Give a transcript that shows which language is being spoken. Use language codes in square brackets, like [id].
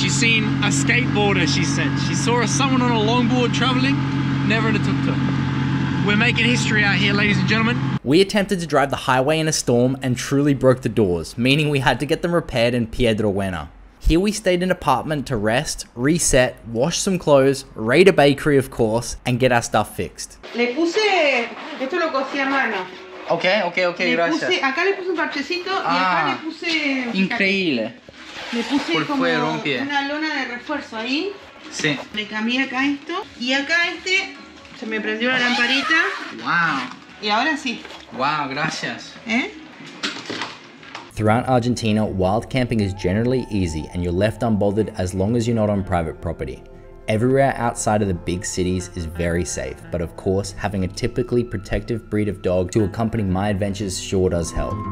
[en] She's seen a skateboarder, she said. She saw someone on a longboard traveling, never in a tuk-tuk. We're making history out here, ladies and gentlemen. We attempted to drive the highway in a storm and truly broke the doors, meaning we had to get them repaired in Piedrabuena. Here we stayed in an apartment to rest, reset, wash some clothes, raid a bakery of course, and get our stuff fixed. [es] Le puse, esto lo cosí a mano. Okay, gracias. Acá le puse un parchecito y acá le puse... Increíble. Le puse Por como fuera, un pie. una lona de refuerzo ahí. Sí. Le cambié acá esto y acá se me prendió la lamparita. Wow. Y ahora sí. Wow, gracias. [en] Throughout Argentina, wild camping is generally easy and you're left unbothered as long as you're not on private property. Everywhere outside of the big cities is very safe, but of course, having a typically protective breed of dog to accompany my adventures sure does help.